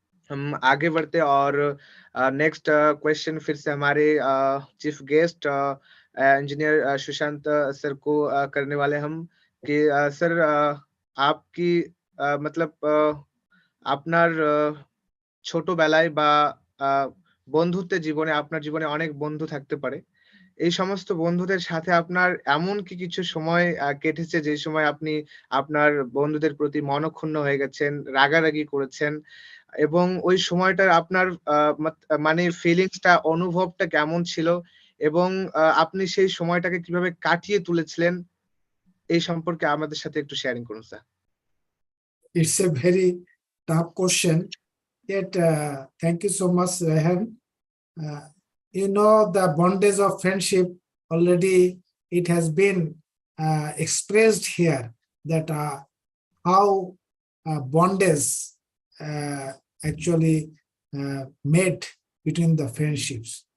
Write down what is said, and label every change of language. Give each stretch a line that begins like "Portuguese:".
Hindi: हम आगे बढ़ते हैं और नेक्स्ट क्वेश्चन फिर से हमारे chief guest engineer Sushant sir को करने वाले हम कि सर आपकी मतलब
Bangla: আপনার ছোটবেলায় বা আ বন্ধুত্বের জীবনে আপনার জীবনে অনেক বন্ধু থাকতে পারে। এই সমস্ত বন্ধুদের সাথে আপনার এমন কি কিছু সময় কেটেছে যে সময় আপনি আপনার বন্ধুদের প্রতি মনঃক্ষুণ্ণ হয়ে গেছেন, রাগারাগি করেছেন এবং ওই সময়টার আপনার আ মাত মানে ফিলিংসটা অনুভবটা কেমন ছিল? এবং আপনি সেই সময়টাকে কিভাবে কাটিয়ে তুলেছিলেন? এই সম্পর্কে আমাদের সাথে একটু শেয়ারিং করুন sir.
English: It's a very tough question. Yet, thank you so much, Rehan. You know, the bondage of friendship already it has been expressed here that how bondage actually made between the friendships.